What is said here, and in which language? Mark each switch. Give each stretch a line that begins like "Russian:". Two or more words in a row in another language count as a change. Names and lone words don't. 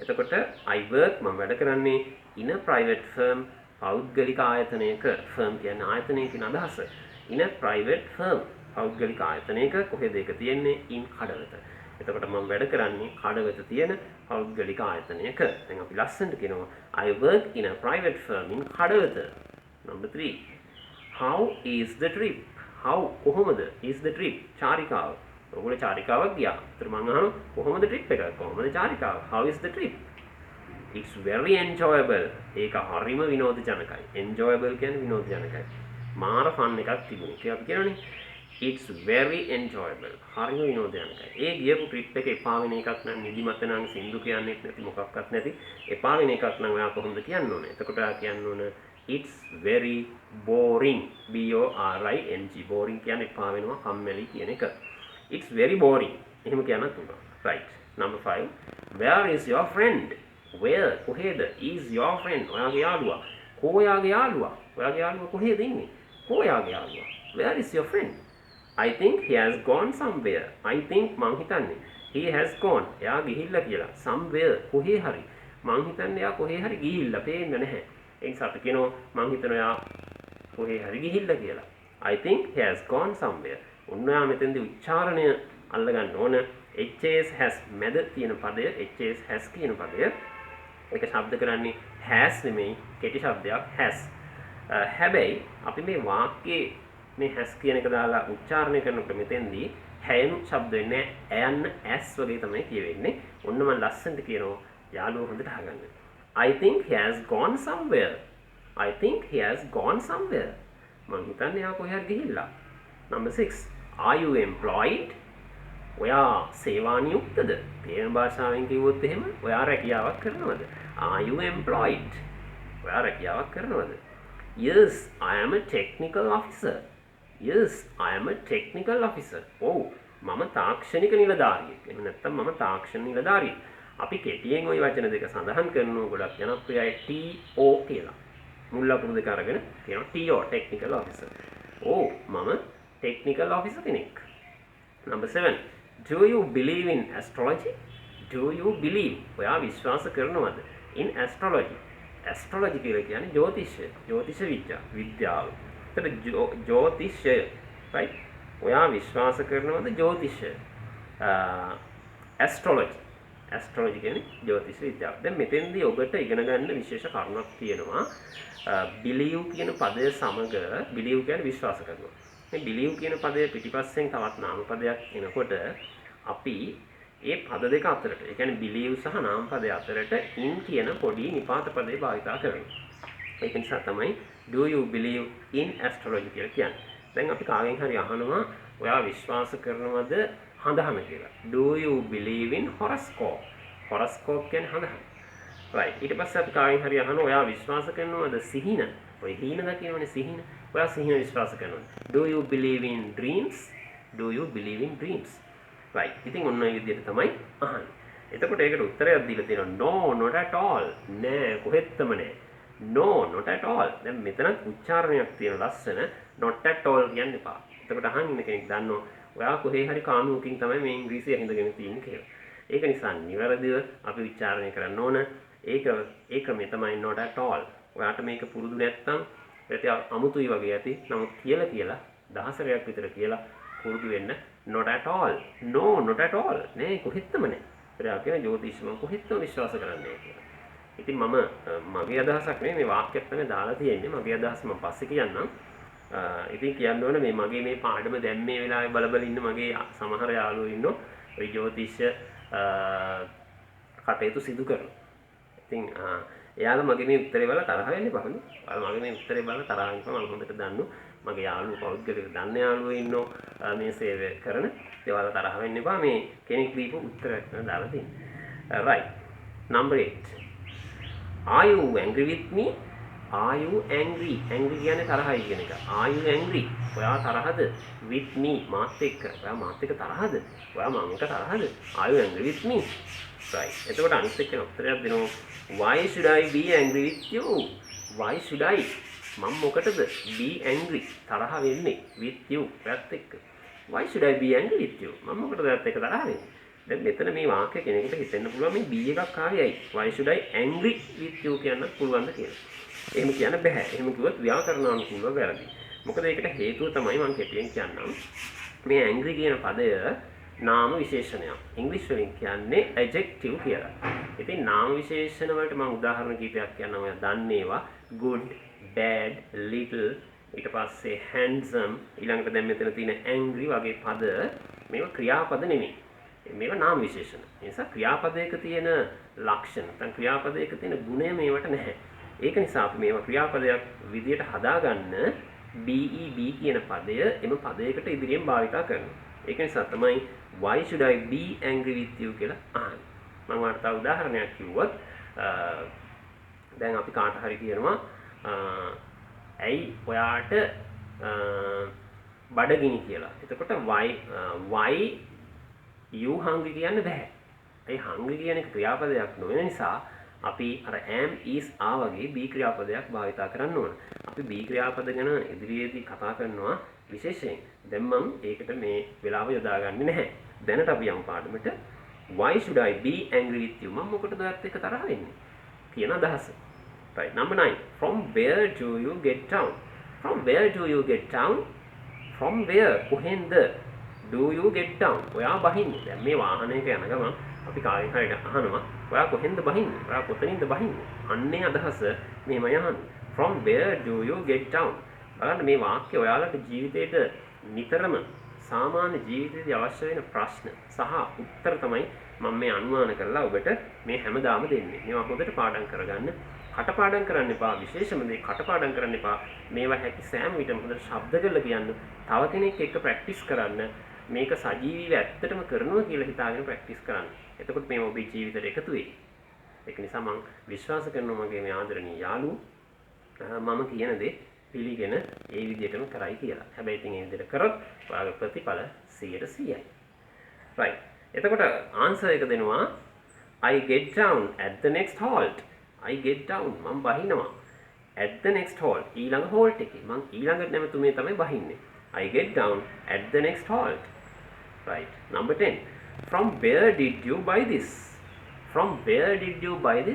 Sinhala: එතකොට
English: I work
Sinhala: මම වැඩ කරන්නේ
English: in a private firm
Sinhala: පෞද්ගලික ආයතනයක. firm කියන්නේ ආයතනය කියන අදහස.
English: in a private firm
Sinhala: පෞද්ගලික ආයතනයක කොහෙද ඒක තියෙන්නේ? in Kadawatha. එතකොට මම වැඩ කරන්නේ කඩවත තියෙන පෞද්ගලික ආයතනයක. දැන් අපි ලස්සනට කියනවා
English: I work in a private firm in Kadawatha. Number 3. How is the trip? How කොහොමද is the trip?
Sinhala: චාරිකාව. ඔයගොල්ලෝ චාරිකාවක් ගියා. ඒතර මම අහනවා කොහොමද trip එක? කොහොමද චාරිකාව?
English: How is the trip? It's very enjoyable.
Sinhala: ඒක හරිම විනෝදජනකයි. Enjoyable කියන්නේ විනෝදජනකයි. මාර ෆන් එකක් තිබුණේ. ඒක අපි කියනවනේ
English: It's very enjoyable.
Sinhala: හරිම විනෝදජනකයි. ඒ ගියපු trip එක එපා වෙන එකක් නම් නිදිමත නම් සින්දු කියන්නේත් නැති මොකක්වත් නැති එපා වෙන එකක් නම් ඔයා කොහොමද කියන්න ඕනේ? එතකොට ඔයා කියන්න ඕන
English: It's very boring. B O R I N G boring
Sinhala: කියන්නේ එපා වෙනවා කම්මැලි කියන එක.
English: It's very boring.
Sinhala: එහෙම කියන්නත් පුළුවන්.
English: Right. Number 5. Where is your friend? Where කොහෙද is your friend?
Sinhala: ඔයාගේ යාළුවා. කොයාගේ යාළුවා? ඔයාගේ යාළුවා කොහෙද ඉන්නේ? කොයාගේ යාළුවා?
English: Where is your friend? I think he has gone somewhere. I think
Sinhala: මං හිතන්නේ
English: he has gone.
Sinhala: එයා ගිහිල්ලා කියලා. somewhere කොහේ හරි. මං හිතන්නේ එයා කොහේ හරි ගිහිල්ලා. පේන්නේ නැහැ. ඒ නිසා අපි කියනවා මං හිතනවා එයා කොහේ හරි ගිහිල්ලා කියලා.
English: I think he has gone somewhere.
Sinhala: ඔන්නා මෙතෙන්දී උච්චාරණය අල්ලගන්න ඕන.
English: HS has
Sinhala: මැද තියෙන පදය
English: HS has
Sinhala: කියන පදය. ඒක ශබ්ද කරන්නේ has නෙමෙයි කෙටි ශබ්දයක් has. හැබැයි අපි මේ වාක්‍යයේ මේ has කියන එක දාලා උච්චාරණය කරනකොට මෙතෙන්දී හැයනු ශබ්ද වෙන්නේ ඇයන්න as වගේ තමයි කියවෙන්නේ. ඔන්න මම ලස්සනට කියනවා යාළුවෝ හොඳට අහගන්න.
English: I think he has gone somewhere. I think he has gone somewhere.
Sinhala: මං හිතන්නේ එයා කොහේ හරි ගිහිල්ලා.
English: Number 6. Are you employed?
Sinhala: ඔයා සේවානියුක්තද? තේරෙන භාෂාවෙන් කිව්වොත් එහෙම ඔයා රැකියාවක් කරනවද?
English: Are you employed?
Sinhala: ඔයා රැකියාවක් කරනවද?
English: Yes, I am a technical officer. Yes, I am a technical officer.
Sinhala: ඔව් මම තාක්ෂණික නිලධාරියෙක්. එහෙම නැත්නම් මම තාක්ෂණ නිලධාරියෙක්. අපි කෙටියෙන් ওই වචන දෙක සඳහන් කරනවා ගොඩක් ජනප්‍රියයි TO කියලා. මුල් අකුරු දෙක අරගෙන කියනවා
English: TO technical officer.
Sinhala: ඔව් මම
English: technical officer
Sinhala: කෙනෙක්.
English: Number 7. Do you believe in astrology? Do you believe?
Sinhala: ඔයා විශ්වාස කරනවද
English: in astrology?
Sinhala: astrology කියලා කියන්නේ ජ්‍යොතිෂය. ජ්‍යොතිෂ විද්‍යාව. එතකොට ජ්‍යොතිෂය right? ඔයා විශ්වාස කරනවද ජ්‍යොතිෂය? astrology. astrology කියන්නේ ජ්‍යොතිෂ විද්‍යාව. දැන් මෙතෙන්දී ඔබට ඉගෙන ගන්න විශේෂ කරුණක් තියෙනවා. believe කියන පදය සමග believe කියන්නේ විශ්වාස කරනවා. මේ believe කියන පදය පිටිපස්සෙන් තවත් නාම පදයක් එනකොට අපි ඒ පද දෙක අතරට ඒ කියන්නේ believe සහ නාම පදය අතරට in කියන පොඩි නිපාත පදේ භාවිතා කරනවා. ඒක නිසා තමයි
English: do you believe in astrology
Sinhala: කියලා කියන්නේ. දැන් අපි කාගෙන් හරි අහනවා ඔයා විශ්වාස කරනවද හඳහන කියලා.
English: Do you believe in horoscope?
Sinhala: horoscope කියන්නේ හඳහන. right. ඊට පස්සේ අපි කාගෙන් හරි අහනවා ඔයා විශ්වාස කරනවද සිහින? ඔය හීන දකිනවනේ සිහින. ඔයා සිහින විශ්වාස කරනවද?
English: Do you believe in dreams? Do you believe in dreams? right.
Sinhala: ඉතින් ඔන්න ඔය විදිහට තමයි අහන්නේ. එතකොට ඒකට උත්තරයක් දීලා තියෙනවා
English: no not at all.
Sinhala: නෑ කොහෙත්ම නෑ.
English: no not at all.
Sinhala: දැන් මෙතන උච්චාරණයක් තියෙන ලස්සන
English: not at all
Sinhala: කියන්න එපා. එතකොට අහන් ඉන්න කෙනෙක් දන්නවා ඔයා කොහේ හරි කානුවකින් තමයි මේ ඉංග්‍රීසි අහිඳගෙන තියෙන්නේ කියලා. ඒක නිසා නිවැරදිව අපි උච්චාරණය කරන්න ඕන. ඒ ක්‍රමය තමයි
English: not at all.
Sinhala: ඔයාට මේක පුරුදු නැත්නම් ඒත් අමුතුයි වගේ ඇති. නමුත් කියලා දහසරයක් විතර කියලා පුරුදු වෙන්න
English: not at all. no not at all.
Sinhala: නෑ කොහෙත්ම නෑ. ඒත් කියන ජ්‍යොතිෂ මම කොහෙත්ම විශ්වාස කරන්නේ කියලා. ඉතින් මගේ අදහසක් නෙමෙයි මේ වාක්‍යයක් තමයි දාලා තියෙන්නේ. මගේ අදහස මම පස්සේ කියන්නම්. ඉතින් කියන්න ඕන මේ මේ පාඩම දැන් මේ වෙලාවේ බලබල ඉන්න මගේ සමහර යාළුවෝ ඉන්නෝ ඔය ජ්‍යොතිෂ කටයුතු සිදු කරනවා. ඉතින් එයාලා මගේ මේ උත්තරේ බලලා තරහ වෙන්නේ පහනේ. ඔයාලා මගේ මේ උත්තරේ බලලා තරහ වෙනවා මම හොඳට දන්නු. මගේ යාළුවෝ පෞද්ගලික දන්න යාළුවෝ ඉන්නෝ මේ සේවය කරන. ඒවාලා තරහ වෙන්න එපා මේ කෙනෙක් දීපු උත්තරයක් තමයි දාලා තියෙන්නේ.
English: right. number 8. Are you angry with me? Are you angry? Angry කියන්නේ
Sinhala: තරහයි කියන එක.
English: Are you angry?
Sinhala: ඔයා තරහද?
English: With me
Sinhala: මාත් එක්ක. ඔයා මාත් එක්ක තරහද? ඔයා මම එක්ක තරහද?
English: Are you angry with me? right.
Sinhala: එතකොට අනිත් එක්කෙනා උත්තරයක් දෙනවා.
English: Why should I be angry with you? Why should I?
Sinhala: මම මොකටද
English: be angry
Sinhala: තරහ වෙන්නේ
English: with you
Sinhala: ඔයත් එක්ක.
English: Why should I be angry with you?
Sinhala: මම මොකටද ඔයත් එක්ක තරහ වෙන්නේ? දැන් මෙතන මේ වාක්‍ය කෙනෙකුට හිතෙන්න පුළුවන් මේ be එකක් ආවේ ඇයි?
English: Why should I angry with you
Sinhala: කියන්නත් පුළුවන්ද කියලා. එහෙම කියන්න බෑ. එහෙම කිව්වොත් ව්‍යාකරණානුකූලව වැරදි. මොකද ඒකට හේතුව තමයි මම කෙටියෙන් කියන්නම්. මේ angry කියන පදය නාම විශේෂණයක්. ඉංග්‍රීසි වලින් කියන්නේ adjective කියලා. ඉතින් නාම විශේෂණ වලට මම උදාහරණ කිහිපයක් කියන්නම්. ඔයා දන්නේ ඒවා
English: good, bad, little,
Sinhala: ඊට පස්සේ handsome, ඊළඟට දැන් මෙතන තියෙන angry වගේ පද මේවා ක්‍රියාපද නෙමෙයි. මේවා නාම විශේෂණ. ඒ නිසා ක්‍රියාපදයක තියෙන ලක්ෂණ, නැත්නම් ක්‍රියාපදයක තියෙන ගුණය මේවට නැහැ. ඒක නිසා අපි මේවා ක්‍රියාපදයක් විදියට හදාගන්න BEB කියන පදය එම පදයකට ඉදිරියෙන් භාවිතා කරනවා. ඒක නිසා තමයි
English: why should I be angry with you
Sinhala: කියලා අහන්නේ. මම ඔයාලට තව උදාහරණයක් කිව්වොත් දැන් අපි කාට හරි කියනවා ඇයි ඔයාට බඩගිනි කියලා. එතකොට
English: why you hungry
Sinhala: කියන්න බෑ. ඒ hungry කියන එක ක්‍රියාපදයක් නොවන නිසා අපි අර
English: am is are
Sinhala: වගේ be ක්‍රියාපදයක් භාවිතා කරන්න ඕන. අපි be ක්‍රියාපද ගැන ඉදිරියේදී කතා කරනවා විශේෂයෙන්. දැන් මම ඒකට මේ වෙලාව යොදාගන්නේ නැහැ. දැනට අපි යමු පාඩමට.
English: Why should I be angry with you?
Sinhala: මම මොකටද ඔයත් එක්ක තරහ වෙන්නේ? කියන අදහස.
English: right. number 9. From where do you get down? From where do you get down? From where? කොහෙන්ද? Do you get down?
Sinhala: ඔයා බහින්නේ. දැන් මේ වාහනයක යන ගමන් අපි කාගෙන් හරි අහනවා ඔයා කොහෙන්ද බහින්නේ? ඔයා කොතනින්ද බහින්නේ? අන්නේ අදහස මෙහෙමයි අහන්නේ. From where do you get down? බලන්න මේ වාක්‍ය ඔයාලට ජීවිතේට නිතරම සාමාන්‍ය ජීවිතයේදී අවශ්‍ය වෙන ප්‍රශ්න සහ උත්තර තමයි මම මේ අනුමාන කරලා ඔබට මේ හැමදාම දෙන්නේ. මේවා හොඳට පාඩම් කරගන්න. කටපාඩම් කරන්න එපා. විශේෂම මේ කටපාඩම් කරන්න එපා. මේවා හැකි සෑම විටම හොඳට ශබ්ද කරලා කියන්න. තව කෙනෙක් එක්ක ප්‍රැක්ටිස් කරන්න. මේක සජීවීව ඇත්තටම කරනවා කියලා හිතාගෙන ප්‍රැක්ටිස් කරන්න. එතකොට මේ ඔබේ ජීවිතේට එකතු වෙයි. ඒක නිසා මම විශ්වාස කරනවා මගේ මේ ආදරණීය යාළුවෝ මම කියන දේ පිළිගෙන ඒ විදිහටම කරයි කියලා. හැබැයි ඉතින් ඒ විදිහට කරොත් ඔයාගේ ප්‍රතිඵල 100%යි. right. එතකොට ආන්සර් එක දෙනවා
English: I get down at the next halt. I get down
Sinhala: මම බහිනවා.
English: at the next halt
Sinhala: ඊළඟ halt එකේ මම ඊළඟ නැමතුමේ තමයි බහින්නේ.
English: I get down at the next halt. right. number 10. From where did you buy this? From where did you buy this?